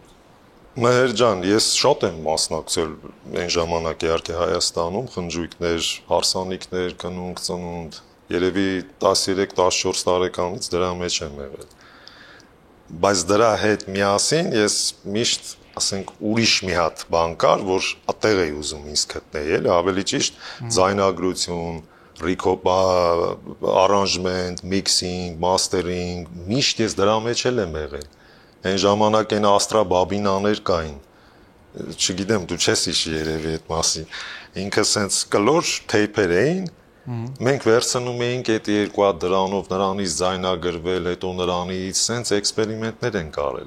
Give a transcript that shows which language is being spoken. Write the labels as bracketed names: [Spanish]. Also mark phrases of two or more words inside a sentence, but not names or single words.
[Armenian] Մեր ջան, ես շատ եմ մասնակցել այն ժամանակ իհարկե Հայաստանում, խնջույքներ, հարսանիքներ, կնունք, ծնունդ, երևի 13-14 տարեկանից դրա մեջ եմ եղել։ բայց դրա հետ միասին ես միշտ, ասենք, ուրիշ մի հատ բան կար, որ այդտեղ էի ուզում ինձ գտնել, էլի, ավելի ճիշտ ձայնագրություն, [English] aranjement, mixing, mastering, [Armenian] միշտ ես դրա մեջ եմ եղել։ Այն ժամանակ այն Astra բաբինաներ կային։ Չգիտեմ, դու չես հիշի երևի այդ մասին։ Ինքը սենց կլոր թեյփեր էին, մենք վերցնում էինք այդ երկու հատ դրանով, նրանից ձայնագրվել, հետո նրանից սենց էքսպերիմենտներ են կարել։